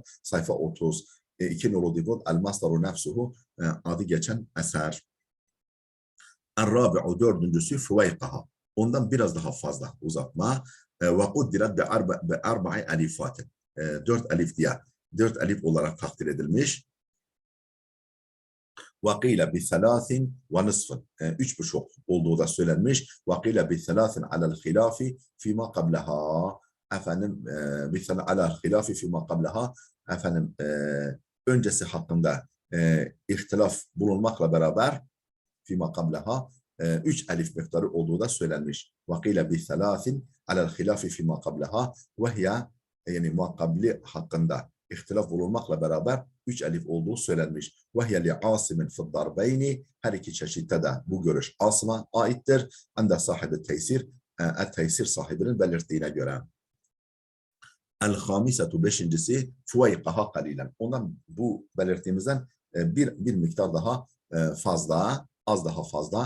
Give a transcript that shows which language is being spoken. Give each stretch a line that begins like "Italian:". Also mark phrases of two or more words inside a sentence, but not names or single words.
Turkish: Sayfa 30. İki nolu dipnot.
Arabic: المصدر نفسه.
Turkish: Adı geçen eser. El-rabi'u dördüncüsü Füveykaha. Ondan biraz daha fazla uzatma.
Arabic: وقدرت بأربع ألفات.
Turkish: Dört elif diye. Dört elif olarak takdir edilmiş.
Arabic: وَقِيلَ بِثَلَاثٍ وَنِصْفٍ.
Turkish: Üç buçuk olduğu da söylenmiş.
Arabic: وَقِيلَ بِثَلَاثٍ عَلَى الْخِلَافِ فِيمَا قَبْلَهَا. Efendim, عَلَى الْخِلَافِ فِيمَا قَبْلَهَا.
Turkish: Efendim, öncesi hakkında ihtilaf bulunmakla beraber
Arabic: فِيمَا قَبْلَهَا
Turkish: üç elif miktarı olduğu da söylenmiş.
Arabic: وَقِيلَ بِثَلَاثٍ عَلَى الْخِلَافِ فِيمَا قَبْلَهَا وَهِيَ
Turkish: yani muhakkabli hakkında ihtilaf bulunmakla beraber üç elif olduğu söylenmiş.
Arabic: وَهِيَ لِعَاصِمٍ فِي الضَّرْبَيْنِ.
Turkish: Her iki çeşitte de bu görüş Asım'a aittir. Ende sahibi teysir, teysir sahibinin belirttiğine göre. El-hamisetu beşincisi
Arabic: فويقها قليلا.
Turkish: Ondan bu belirttiğimizden bir miktar daha fazla, az daha fazla.